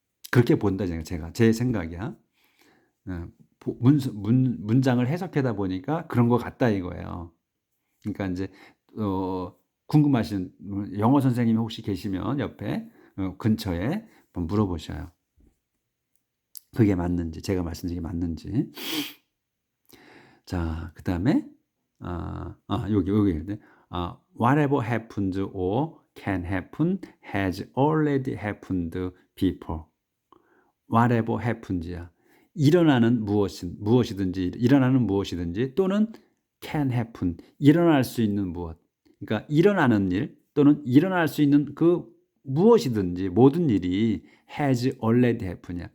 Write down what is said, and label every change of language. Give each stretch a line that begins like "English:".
Korean: 그렇게 본다 제가. 제 생각이야. 문장을 해석하다 보니까 그런 것 같다 이거예요. 그러니까 이제 궁금하신 영어 선생님이 혹시 계시면 옆에 근처에 한번 물어보셔요. 그게 맞는지, 제가 말씀드린 게 맞는지. 자, 그 다음에 여기
English: whatever happens or can happen has already happened before. whatever happens야.
Korean: 일어나는 무엇이든지 또는
English: can happen,
Korean: 일어날 수 있는 무엇. 그러니까 일어나는 일 또는 일어날 수 있는 무엇이든지 모든 일이
English: has already happened
Korean: 야.